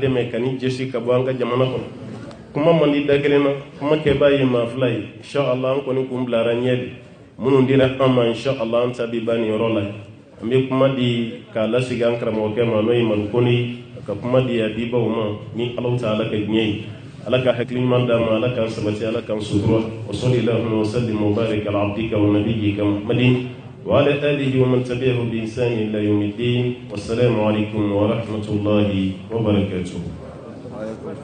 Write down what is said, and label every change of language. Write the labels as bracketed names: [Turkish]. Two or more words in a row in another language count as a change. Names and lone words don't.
[Bambara] dɛmɛ ka nin jɛsi ka bɔ an ka jamana kɔnɔ kuma man di da kelen na kuma kɛbaa ye maa fila ye inshallah an kɔni kun bilara ɲɛ de minnu dira an ma inshallah an ta bɛ ban nin yɔrɔ la an bɛ kuma di k'a lasigi an karamɔgɔkɛ ma n'o ye Malikoni ka kuma di a dibaw ma ni ala ta ala ka diɲɛ ye ala ka hakili ɲuman d'a ma ala k'an sabati ala k'an sutura [Arabic] وصلى الله وسلم وبارك على عبدك ونبيك محمد وعلى آله ومن تبعه بإحسان إلى يوم الدين والسلام عليكم ورحمة الله وبركاته.